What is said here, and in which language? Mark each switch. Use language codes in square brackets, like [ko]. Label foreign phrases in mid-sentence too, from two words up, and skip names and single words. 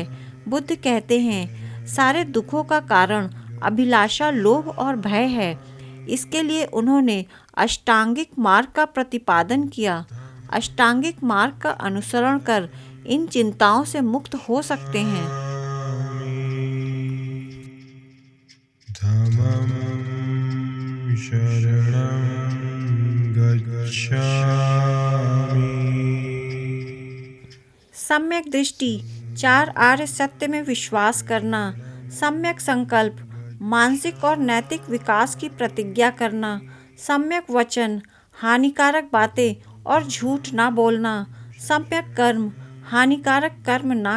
[hi] बुद्ध कहते हैं, सारे दुखों का कारण अभिलाषा, लोभ और भय है। इसके लिए उन्होंने अष्टांगिक मार्ग का प्रतिपादन किया। अष्टांगिक मार्ग का अनुसरण कर इन चिंताओं से मुक्त हो सकते हैं। [pi] धम्मं शरणं गच्छामि। [hi] सम्यक दृष्टि, 4 आर्य सत्य में विश्वास करना, सम्यक संकल्प, मानसिक और नैतिक विकास की प्रतिज्ञा करना, सम्यक वचन, हानिकारक बातें और झूठ ना बोलना, सम्यक कर्म, हानिकारक कर्म ना